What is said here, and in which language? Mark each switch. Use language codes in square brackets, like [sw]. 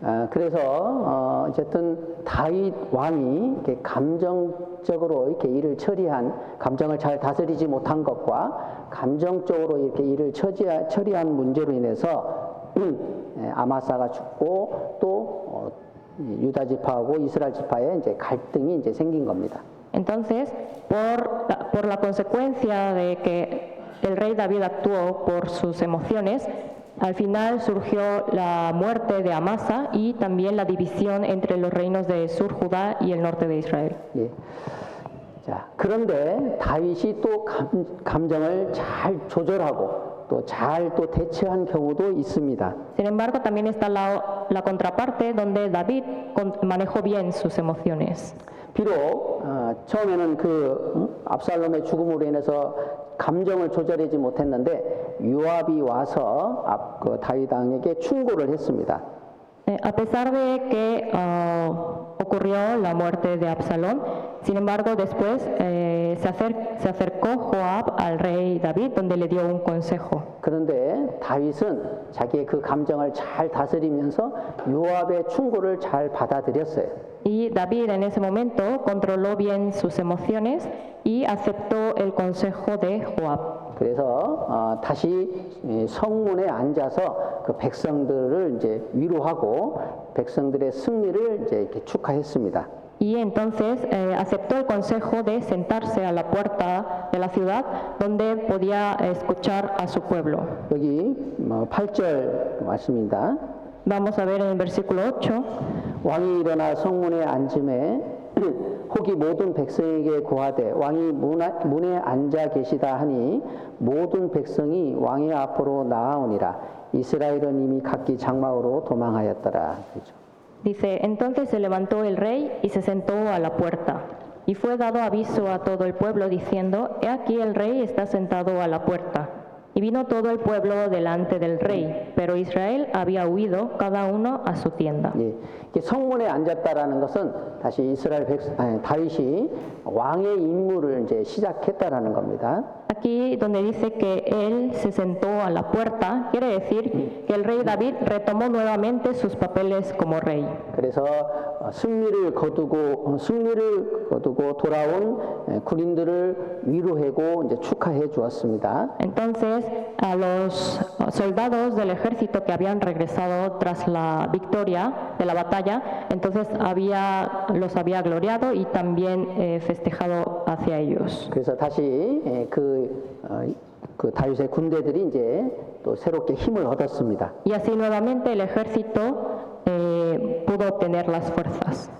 [ko] 그래서 어쨌든 다윗 왕이 이렇게 감정적으로 이렇게 일을 처리한 감정을 잘 다스리지 못한 것과 감정적으로 이렇게 일을 처리한 문제로 인해서 아마사가 죽고 또 유다 지파하고 이스라엘 지파의 이제 갈등이 이제 생긴 겁니다. [es] Entonces, por la consecuencia de que el rey David actuó por sus emociones, al final surgió la muerte de Amasa y también la división entre los reinos de Sur Judá y el norte de Israel. 예. [ko] 자, 그런데 다윗이 또 감정을 잘 조절하고 또 잘 또 대처한 경우도 있습니다. [es] Sin embargo, también está la contraparte donde David manejó bien sus emociones. [ko] 비록 처음에는 압살롬의 죽음으로 인해서 감정을 조절하지 못했는데 요압이 와서 다윗 왕에게 충고를 했습니다. [es] A pesar de que ocurrió la muerte de Absalón, sin embargo después se acercó Joab al rey David donde le dio un consejo. [ko] 그런데 다윗은 자기의 그 감정을 잘 다스리면서 요압의 충고를 잘 받아들였어요. [es] Y David en ese momento controló bien sus emociones y aceptó el consejo de Joab. [ko] 그래서 다시 성문에 앉아서 그 백성들을 이제 위로하고 백성들의 승리를 이제 이렇게 축하했습니다. [es] Y entonces aceptó el consejo de sentarse a la puerta de la ciudad donde podía escuchar a su pueblo. [ko] 여기 8절 말씀입니다. [es] Vamos a ver en el versículo 8. [ko] 왕이 일어나 성문에 앉음에 혹이 모든 백성에게 고하되 왕이 문에 앉아 계시다 하니 모든 백성이 왕의 앞으로 나아오니라. 이스라엘은 이미 각기 장막으로 도망하였더라. 그렇죠. [es] Dice, entonces se levantó el rey y se sentó a la puerta. Y fue dado aviso a todo el pueblo diciendo, he aquí el rey está sentado a la puerta. Y vino todo el pueblo delante del rey, pero Israel había huido cada uno a su tienda. [ko] 예, 성문에 앉았다라는 것은 다시 다윗이 왕의 임무를 이제 시작했다라는 겁니다. [es] Aquí donde dice que él se sentó a la puerta, quiere decir que el rey David retomó nuevamente sus papeles como rey. [ko] 그래서 승리를 거두고 돌아온 군인들을 위로하고 이제 축하해 주었습니다. [es] Entonces, a los soldados del ejército que habían regresado tras la victoria de la batalla, entonces los había gloriado y también festejado hacia ellos. [ko] 그래서 다시 그 다윗의 군대들이 이제 또 새롭게 힘을 얻었습니다. [es] Y así nuevamente el ejército pudo obtener las fuerzas.